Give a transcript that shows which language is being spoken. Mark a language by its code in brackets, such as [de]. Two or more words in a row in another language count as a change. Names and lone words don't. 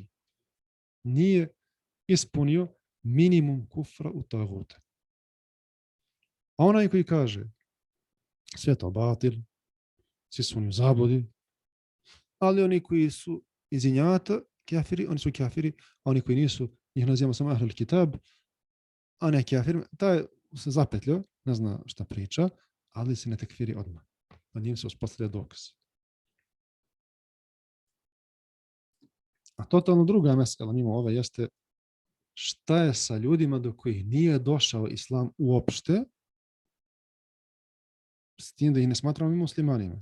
[bs] Nije ispunio minimum kufra u taguta. A onaj koji kaže, sve to batil, svi su oni u zabludi, ali oni koji su iz injata kafiri, oni su kafiri, a oni koji nisu, njih nazivamo samo [ar] أهل الكتاب, [bs] a ne kafir, taj se zapetljio, ne zna šta priča, ali se ne tekfiri odmah. Na njim se uspostavlja dokaz. A totalno druga mesela mimo ove jeste šta je sa ljudima do kojih nije došao islam uopšte, s tim da ih ne smatramo i muslimanima.